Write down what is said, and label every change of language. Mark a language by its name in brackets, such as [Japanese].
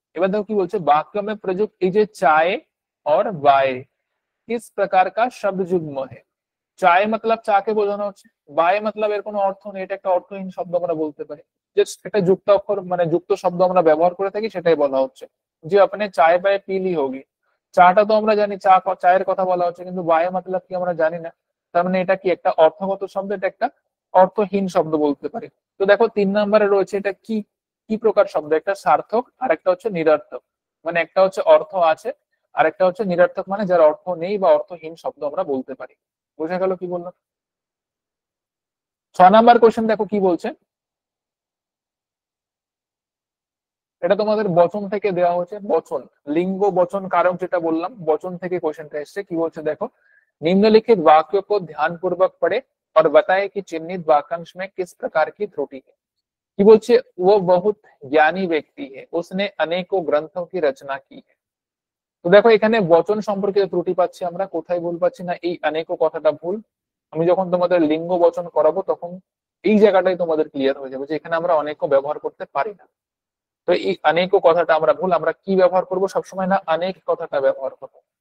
[Bangla] এবার দেখো কি বলছে, [Hindi] বাক্য में प्रयुक्त [Bangla] এই যে [Hindi] চায় और वाय किस प्रकार का शब्द युग्म है। [Bangla] চায় মতলব চাকে বোঝানো হচ্ছে, বায় মতলব এর কোনো অর্থ নেই, এটা একটা অর্থহীন শব্দ আমরা বলতে পারি। জাস্ট এটা যুক্ত অক্ষর মানে যুক্ত শব্দ আমরা ব্যবহার করে থাকি, সেটাই বলা হচ্ছে যে [Hindi] আপনি চায় বায় পিলি হোগি। [Bangla] চাটা তো আমরা জানি চা, চায়ের কথা বলা হচ্ছে, কিন্তু বায় মতলব কি আমরা জানি না। তার মানে এটা কি একটা অর্থগত শব্দ, এটা একটা অর্থহীন শব্দ বলতে পারি। তো দেখো 3 নম্বরে রয়েছে, এটা কি কি প্রকার শব্দ, একটা সার্থক আর একটা হচ্ছে নিরর্থক। মানে একটা হচ্ছে অর্থ আছে আর একটা হচ্ছে নিরর্থক, মানে যার অর্থ নেই বা অর্থহীন শব্দ আমরা বলতে পারি। বোঝা গেল কি বললাম। 6 নাম্বার কোশ্চেন দেখো কি বলছে, এটা তোমাদের বচন থেকে দেওয়া হয়েছে, বচন লিঙ্গ বচন কারক যেটা বললাম, বচন থেকে কোশ্চেনটা এসছে। কি বলছে দেখো, [Hindi] निम्नलिखित वाक्यों को ध्यान पूर्वक पढ़े और बताए कि चिन्हित वाक्यांश में किस प्रकार की त्रुटि है। [Bangla] কি বলছে, [Hindi] वो बहुत ज्ञानी व्यक्ति है, उसने अनेकों ग्रंथों की रचना की है। [Bangla] তো দেখো এখানে বচন সম্পর্কিত ত্রুটি পাচ্ছি আমরা, কোথায় ভুল পাচ্ছি না, এই অনেকো কথাটা ভুল। আমি যখন তোমাদের লিঙ্গ বচন করাবো তখন এই জায়গাটাই তোমাদের ক্লিয়ার হয়ে যাবে যে এখানে আমরা অনেকও ব্যবহার করতে পারি না। তো এই অনেকো কথাটা আমরা ভুল, আমরা কি ব্যবহার করব সবসময় না অনেক কথাটা ব্যবহার করবো।